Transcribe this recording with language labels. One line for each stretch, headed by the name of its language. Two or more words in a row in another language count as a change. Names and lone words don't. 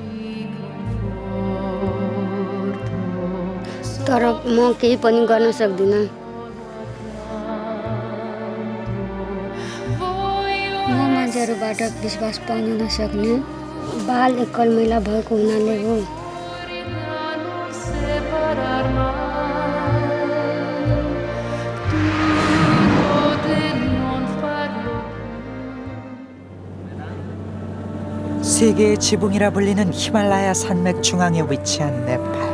Nepali: तर म केही पनि गर्न सक्दिनँ। म मान्छेहरूबाट विश्वास पाउन नसक्ने बाल एकल महिला भएको हुनाले हो।
Korean: 세계의 지붕이라 불리는 히말라야 산맥 중앙에 위치한 네팔.